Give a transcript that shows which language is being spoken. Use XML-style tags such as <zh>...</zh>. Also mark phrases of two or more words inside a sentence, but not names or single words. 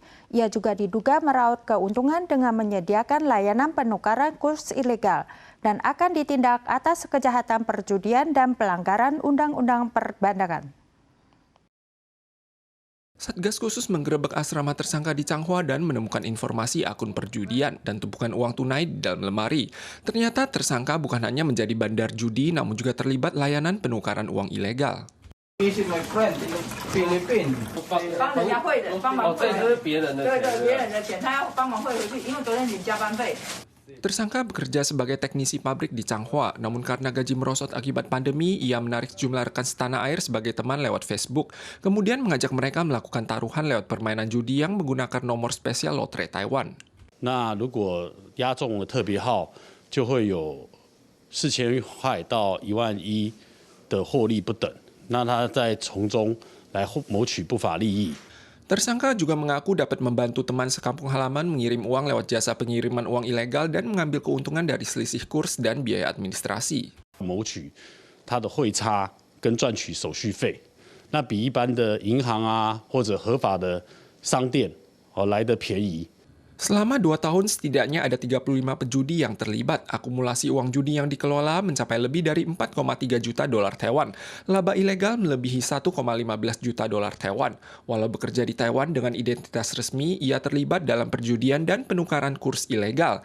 <id>Ia juga diduga meraup keuntungan dengan menyediakan layanan penukaran kurs ilegal dan akan ditindak atas kejahatan perjudian dan pelanggaran undang-undang perbankan. Satgas khusus menggerebek asrama tersangka di Changhua dan menemukan informasi akun perjudian dan tumpukan uang tunai di dalam lemari. Ternyata tersangka bukan hanya menjadi bandar judi, namun juga terlibat layanan penukaran uang ilegal.</id> <en>This is my friend in Philippines.</en> <zh>帮人家汇的，帮忙汇的。这是别人的钱。对对，别人的钱，他要帮忙汇回去，因为昨天领加班费。</zh> <id>Tersangka bekerja sebagai teknisi pabrik di Changhua, namun karena gaji merosot akibat pandemi, ia menarik sejumlah rekan setanah air sebagai teman lewat Facebook. Kemudian mengajak mereka melakukan taruhan lewat permainan judi yang menggunakan nomor spesial lotre Taiwan.</id> <zh>那如果押中了特别号，就会有4000块到11000的获利不等。那他再从中来谋取不法利益。</zh> <id>Tersangka juga mengaku dapat membantu teman sekampung halaman mengirim uang lewat jasa pengiriman uang ilegal dan mengambil keuntungan dari selisih kurs dan biaya administrasi.</id> <zh>谋取他的汇差跟赚取手续费，那比一般的银行啊或者合法的商店来得便宜。</zh> <id>Selama 2 tahun setidaknya ada 35 pejudi yang terlibat. Akumulasi uang judi yang dikelola mencapai lebih dari 4,3 juta dolar Taiwan. Laba ilegal melebihi 1,15 juta dolar Taiwan. Walau bekerja di Taiwan dengan identitas resmi, ia terlibat dalam perjudian dan penukaran kurs ilegal.</id>